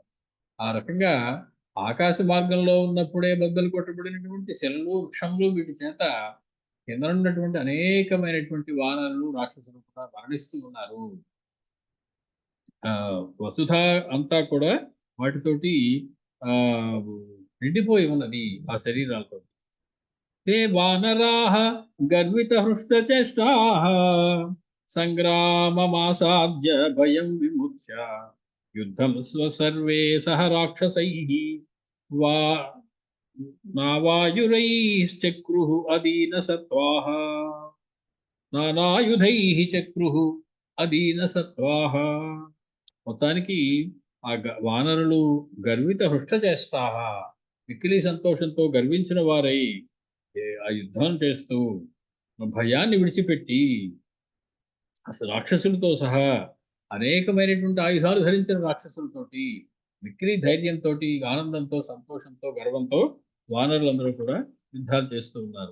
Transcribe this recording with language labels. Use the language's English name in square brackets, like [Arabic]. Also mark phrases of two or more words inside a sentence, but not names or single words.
[Telugu] ఆ రకంగా ఆకాశ మార్గంలో ఉన్నప్పుడే బద్దలు కొట్టబడినటువంటి శిలలు, వృక్షములు, వీటి చేత కింద ఉన్నటువంటి అనేకమైనటువంటి వానరులు, రాక్షసులు కూడా మరణిస్తూ ఉన్నారు. ఆ వసుధ అంతా కూడా వాటితోటి ఆ నిండిపోయి ఉన్నది, ఆ శరీరాలతో. [Sanskrit] ते वानराः गर्वितहृष्टचेष्टाः सङ्ग्राममासाद्य भयं विमुच्य युद्धं स्वसर्वे सह राक्षसैः वा नावायुरैश्चक्रुः अदीनसत्त्वाः నానాయుధైః చక్రుః అదీనసత్వాః. [Telugu] మొత్తానికి వానరులు [Sanskrit] గర్విత హృష్టచేష్టాః, [Telugu] మిక్కిలి సంతోషంతో గర్వించిన వారై ఆ యుద్ధం చేస్తూ భయాన్ని విడిచిపెట్టి, అసలు రాక్షసులతో సహా అనేకమైనటువంటి ఆయుధాలు ధరించిన రాక్షసులతోటి మిక్కిలి ధైర్యంతో, ఆనందంతో, సంతోషంతో, గర్వంతో వానరులందరూ కూడా యుద్ధాలు చేస్తూ ఉన్నారు.